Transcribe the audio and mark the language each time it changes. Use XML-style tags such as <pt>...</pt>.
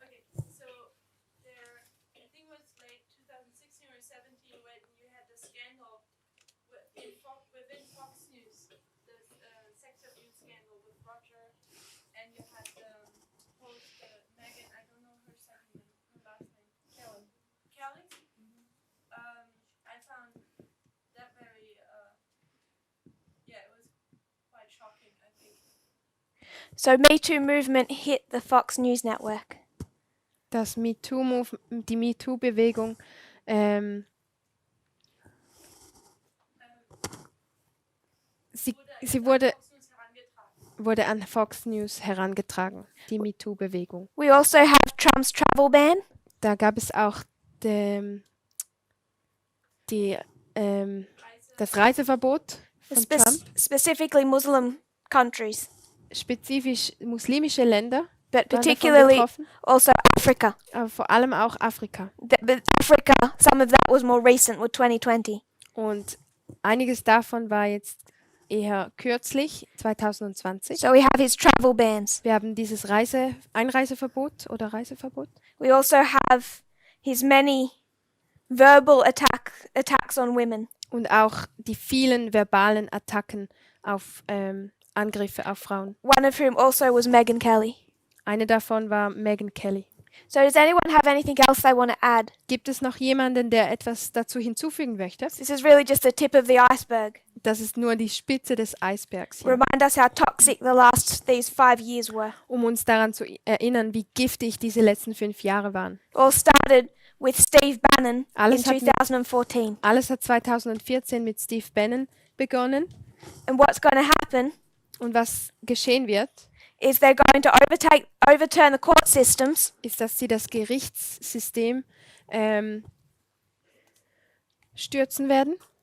<en>Okay, so there, I think it was late 2016 or 17 when you had the scandal within Fox News, the sex abuse scandal with Roger, and you had the host Megan, I don't know her second name, her last name, Kelly. Kelly? I found that very, yeah, it was quite shocking, I think. So Me Too movement hit the Fox News network.</en> <de>Die MeToo-Bewegung sie wurde an Fox News herangetragen, die MeToo-Bewegung.</de> <en>We also have Trump's travel ban.</en> <de>Da gab es auch das Reiseverbot von Trump,</de> <en>Specifically Muslim countries,</en> <de>spezifisch muslimische Länder,</de> <en>but</en> <de>waren davon</de> <en>particularly</en> <de>betroffen,</de> <en>also Africa.</en> <de>aber vor allem auch Afrika.</de> <en>But Africa, some of that was more recent with 2020.</en> <de>Und einiges davon war jetzt eher kürzlich, 2020.</de> <en>So we have his travel bans.</en> <de>Wir haben dieses Einreiseverbot oder Reiseverbot.</de> <en>We also have his many verbal attacks on women.</en> <de>Und auch die vielen verbalen Attacken auf Angriffe auf Frauen.</de> <en>One of whom also was Megyn Kelly.</en> <de>Eine davon war Megyn Kelly.</de> <en>So does anyone have anything else they want to add?</en> <de>Gibt es noch jemanden, der etwas dazu hinzufügen möchte?</de> <en>This is really just the tip of the iceberg.</en> <de>Das ist nur die Spitze des Eisbergs hier,</de> <en>Remind us how toxic these 5 years were.</en> <de>um uns daran zu erinnern, wie giftig diese letzten 5 Jahre waren.</de> <en>All started with Steve Bannon in</en> <de>Alles hat mit-</de> <en>2014.</en> <de>Alles hat 2014 mit Steve Bannon begonnen.</de> <en>And what's going to happen</en> <de>Und was geschehen wird,</de> <en>is they're going to overturn the court systems</en> <de>ist, dass sie das Gerichtssystem stürzen werden.</de>